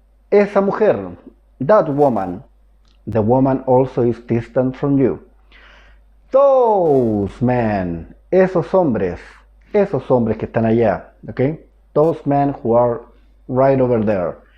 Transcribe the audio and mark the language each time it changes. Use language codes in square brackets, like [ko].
[es] Esa mujer, [en] that woman, the woman also is distant from you. Those men, [es] esos hombres que están allá, okay? [en] Those men who are right over there.